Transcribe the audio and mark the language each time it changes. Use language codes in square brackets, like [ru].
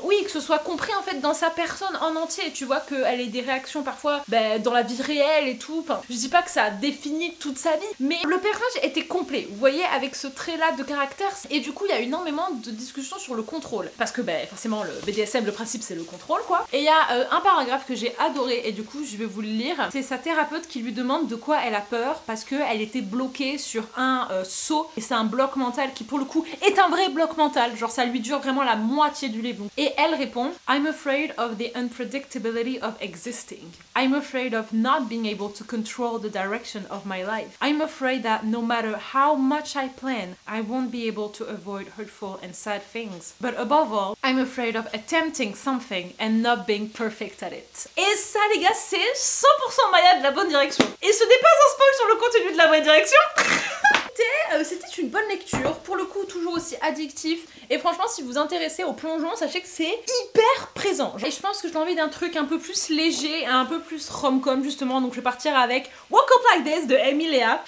[fr] Oui, que ce soit compris en fait dans sa personne en entier, tu vois qu'elle ait des réactions parfois dans la vie réelle et tout, enfin, je dis pas que ça définit toute sa vie, mais le personnage était complet, vous voyez, avec ce trait-là de caractère, et du coup il y a énormément de discussions sur le contrôle, parce que forcément le BDSM, le principe c'est le contrôle quoi, et il y a un paragraphe que j'ai adoré, et du coup je vais vous le lire. C'est sa thérapeute qui lui demande de quoi elle a peur parce qu'elle était bloquée sur un saut et c'est un bloc mental qui pour le coup est un vrai bloc mental, genre ça lui dure vraiment la moitié du livre. Et elle répond [en] I'm afraid of the unpredictability of existing. I'm afraid of not being able to control the direction of my life. I'm afraid that no matter how much I plan, I won't be able to avoid hurtful and sad things. But above all, I'm afraid of attempting something and not being perfect at it. [fr] Et ça les gars, c'est 100% Maya de la bonne direction. Et ce n'est pas un spoil sur le contenu de la vraie direction. C'était une bonne lecture, pour le coup toujours aussi addictif, et franchement si vous vous intéressez au plongeon, sachez que c'est hyper présent. Et je pense que j'ai envie d'un truc un peu plus léger, un peu plus rom-com justement, donc je vais partir avec Walk Up Like This de Amy Lea.